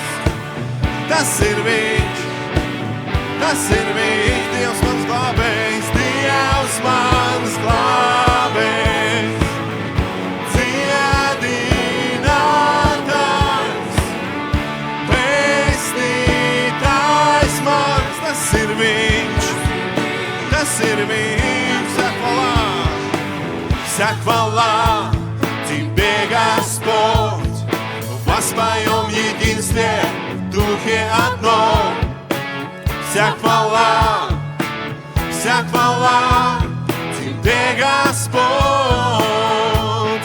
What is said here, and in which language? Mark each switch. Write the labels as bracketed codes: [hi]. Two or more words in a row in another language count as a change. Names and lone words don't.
[lv] Tas ir viņš, Dievs, mans glābējs. Dievs, mans glābējs, dziedinātājs, pestītājs mans. Tas ir viņš, [ru] Вся хвала Тебе, Господь, во своем единстве, в Духе одном. Вся хвала Тебе, Господь.